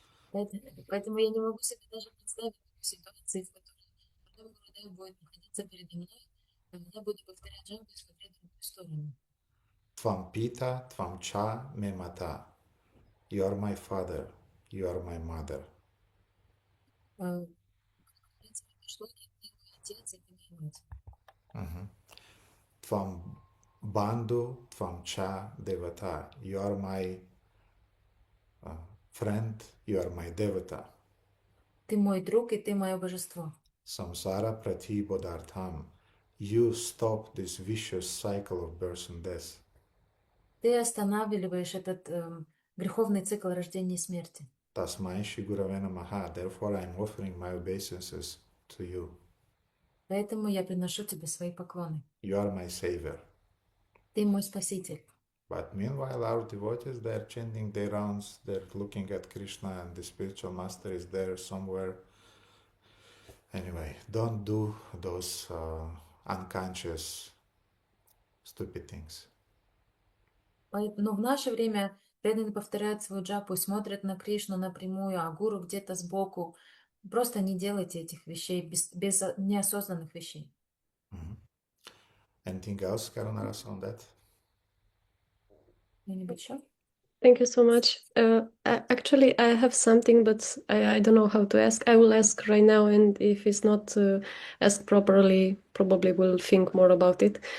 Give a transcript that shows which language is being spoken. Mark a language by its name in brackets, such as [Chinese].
[Russian] Поэтому я не могу себе даже представить ситуации, в которой потом Гурудев будет находиться передо мной, а я буду повторять джапу и смотреть в другую сторону. [Sanskrit] Tvam pita, tvam cha, me mata. [English] You are my father, you are my mother. [Russian] Шлоки, ты мой отец, и ты моя мать. [Sanskrit] Tvam bandhu, tvam cha, devata. [English] You are my friend, you are my devata. [Russian] Ты мой друг, и ты мое божество. [Sanskrit] Samsara prati bodhartham. [English] You stop this vicious cycle of birth and death. [Russian] Ты останавливаешь этот греховный цикл рождения и смерти. [Sanskrit] Tasmai Shri Gurave Namaha. [English] Therefore, I am offering my obeisances to you. [Russian] Поэтому я приношу тебе свои поклоны. [English] You are my savior. [Russian] Ты мой спаситель. [English] But meanwhile, our devotees, they're chanting their rounds, they're looking at Krishna, and the spiritual master is there somewhere. Anyway, don't do those unconscious, stupid things. [Russian] Но в наше время преданные повторяют свою джапу и смотрят на Кришну напрямую, а гуру где-то сбоку. Просто не делайте этих вещей без неосознанных вещей. [English] Anything else, Karunaras, on that? [Russian] Кто-нибудь еще? [English] Thank you so much. Actually, I have something, but I don't know how to ask. I will ask right now, and if it's not asked properly, probably will think more about it.